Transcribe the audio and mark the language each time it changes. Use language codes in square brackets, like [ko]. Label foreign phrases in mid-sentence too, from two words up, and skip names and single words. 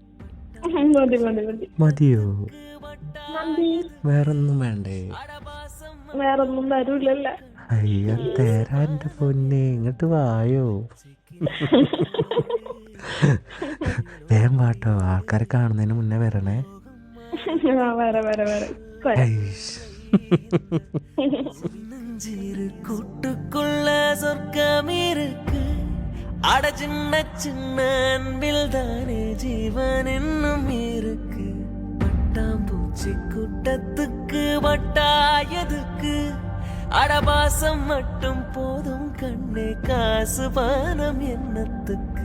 [ml] മതിയോ? വേറൊന്നും വേണ്ടേ? വേറൊന്നും വരൂലല്ല. അയ്യോ തേരാ എൻ്റെ പൊന്നെ, ഇങ്ങോട്ട് വായോ. വേഗം വാട്ടോ, ആൾക്കാരെ കാണുന്നതിന് മുന്നേ വരണേ. [ta] கூட்டுக்குள்ள சொர்க்கம் இருக்கு, அட சின்ன சின்ன அன்பில் தானே ஜீவன் இன்னும் இருக்கு. பட்டாம்பூச்சி கூட்டத்துக்கு வட்டாயதுக்கு, அடபாசம் மட்டும் போதும் கண்ணே, காசு பானம் எண்ணத்துக்கு.